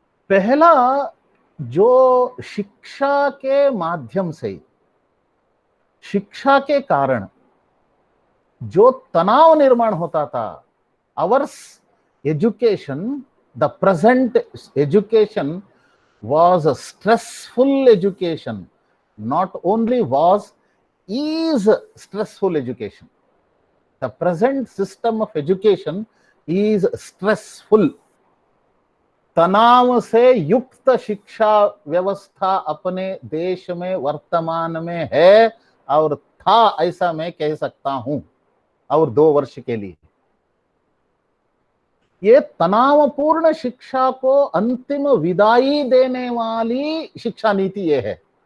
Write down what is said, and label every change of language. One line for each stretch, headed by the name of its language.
Hindi: पहला, जो शिक्षा के माध्यम से, शिक्षा के कारण जो तनाव निर्माण होता था,
English: Ours education, the present education was a stressful education. Not only was, is stressful education. The present system of education is stressful.
Hindi: तनाव से युक्त शिक्षा व्यवस्था अपने देश में वर्तमान में है और था, ऐसा मैं कह सकता हूं, और 2 वर्ष के लिए। ये तनावपूर्ण शिक्षा को अंतिम विदाई देने वाली शिक्षा नीति ये है।